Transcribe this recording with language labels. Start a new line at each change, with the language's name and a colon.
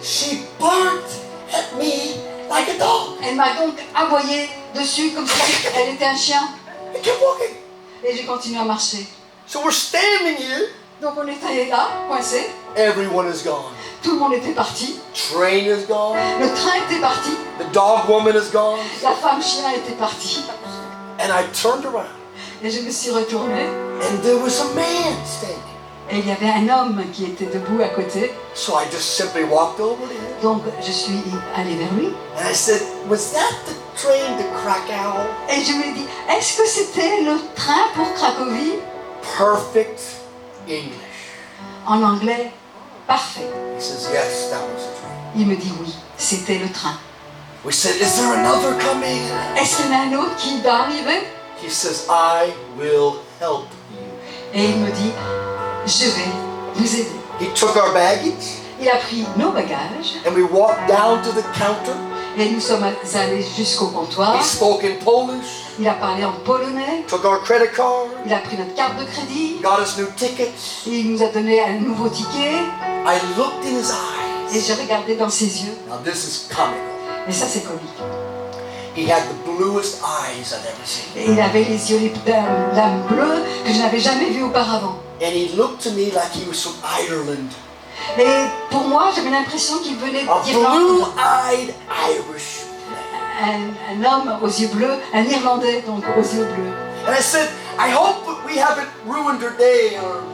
English: She barked at me like a dog.
French: Elle m'a donc aboyé dessus comme si elle était un chien.
English: I kept walking.
French: Et j'ai continué à marcher.
English: So we're standing here.
French: Donc on était là, coincés.
English: Everyone is gone.
French: Tout le monde était parti.
English: Train is gone.
French: Le train était parti.
English: The dog woman is gone.
French: La femme chien était partie.
English: And I turned around.
French: Et je me suis retournée.
English: And there was a man standing.
French: Et il y avait un homme qui était debout à côté.
English: So I just simply walked over to him.
French: Donc je suis allée vers lui.
English: And I said, was that the train to Krakow?
French: Et je lui ai dit, est-ce que c'était le train pour Cracovie?
English: Perfect English.
French: En anglais, parfait.
English: He says, yes, that was the train.
French: Il me dit oui, c'était le train.
English: We said, is there another coming?
French: Est-ce qu'il y en a un autre qui va arriver?
English: He says, I will help you.
French: Et il me dit, je vais vous aider.
English: He took our baggage
French: Il a pris nos bagages
English: and we walked down to the counter.
French: et nous sommes allés jusqu'au comptoir.
English: He spoke in Polish,
French: Il a parlé en polonais,
English: took our credit card,
French: il a pris notre carte de crédit,
English: got us new tickets.
French: et il nous a donné un nouveau ticket
English: I looked in his
French: et
English: eyes.
French: j'ai regardé dans ses yeux.
English: Now this is comical.
French: Et ça c'est comique.
English: He had the bluest eyes I've ever seen.
French: Et il avait les yeux d'âme bleue que je n'avais jamais vu auparavant.
English: And he looked to me like he was from Ireland.
French: Et pour moi, j'avais l'impression qu'il venait
English: A
French: d'Irlande.
English: blue-eyed Irish man.
French: Un homme aux yeux bleus, un Irlandais donc aux yeux bleus.
English: And I said, I hope we haven't ruined your day or